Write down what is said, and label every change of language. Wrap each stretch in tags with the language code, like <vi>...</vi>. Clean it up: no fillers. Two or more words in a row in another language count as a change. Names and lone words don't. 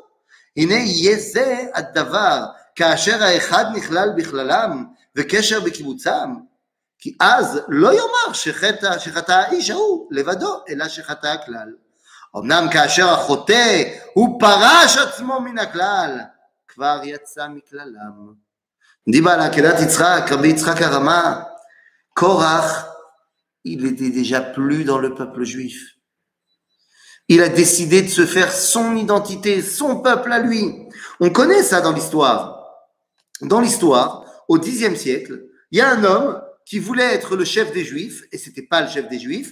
<he>הנה יהיה זה הדבר, כאשר האחד נכלל בכללם וקשר בקיבוצם, כי אז לא יאמר שחטא האיש ההוא לבדו, אלא שחטא הכלל. אמנם כאשר החוטא הוא פרש עצמו מן הכלל, כבר יצא מכללם. דיבר על עקדת יצחק, רבי יצחק הרמה, קורח,</he> <fr>il était déjà plus dans le peuple juif. Il a décidé de se faire son identité, son peuple à lui. On connaît ça dans l'histoire. Dans l'histoire, au Xe siècle, il y a un homme qui voulait être le chef des Juifs, et c'était pas le chef des Juifs.</fr>